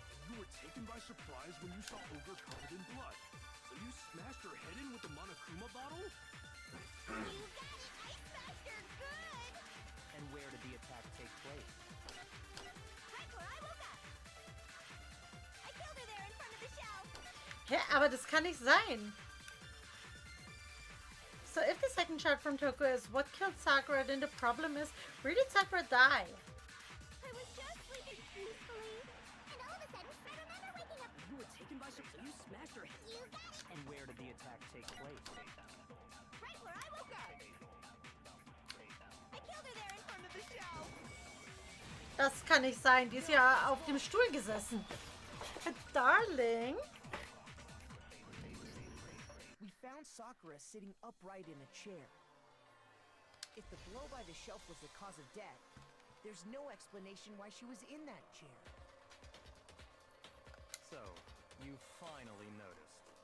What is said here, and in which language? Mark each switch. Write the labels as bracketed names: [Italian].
[English] You were taken by surprise when you saw Ogre covered in blood. So you smashed her head in with the Monokuma bottle? You got it! I smashed her good! And where did the attack take place? Right where I woke up. I killed her there in front of the shelf. [German] Ja, aber das kann nicht sein. [English] So if the second shot from Toko is what killed Sakura, then the problem is, where did Sakura die? I was just sleeping peacefully, and all of a sudden, I remember waking up. You were taken by surprise. You smashed her head. You got it! And where did the attack take place? Right where I woke up. I killed her there in front of the shelf. [German] Das kann nicht sein. Die ist ja auf dem Stuhl gesessen. [English] Darling. We found Sakura sitting upright in a chair. If the blow by the shelf was the cause of death, there's no explanation why she was in that chair. So, you finally noticed.